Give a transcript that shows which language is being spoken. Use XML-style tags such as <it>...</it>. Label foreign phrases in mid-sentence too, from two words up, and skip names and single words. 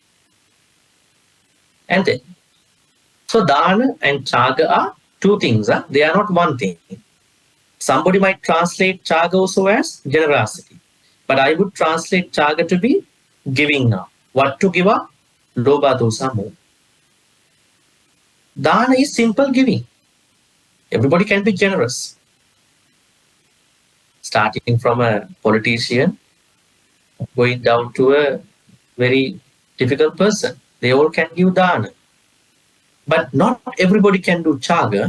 <en>And then, so dana and chaga are two things. They are not one thing. Somebody might translate chaga also as generosity, but I would translate chaga to be giving up. What to give up?</en> <pi>Lobha, dosa, moha.</pi> <en>Dana is simple giving. Everybody can be generous. Starting from a politician, going down to a very difficult person. They all can give dana. But not everybody can do chaga.</en>